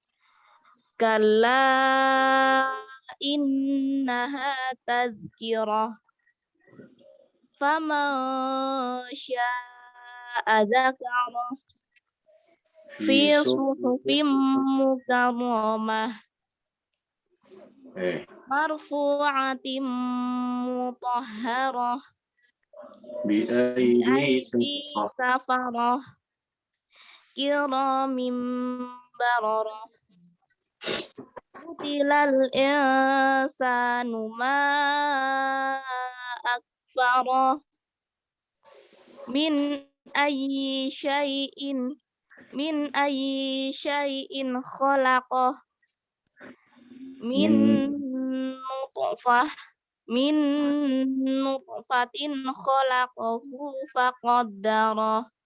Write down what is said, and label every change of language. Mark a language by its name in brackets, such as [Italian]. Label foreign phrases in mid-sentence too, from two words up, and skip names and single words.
[Arabic] كلا إنها تذكرة فمن شاء ذكره في صحف مكرمة مرفوعة مطهرة بأيدي bi'aidi سفرة سفرة كرام بررة قتل الإنسان ما أكفره من أي شيء خلقه من نطفة من نطفة خلقه فقدره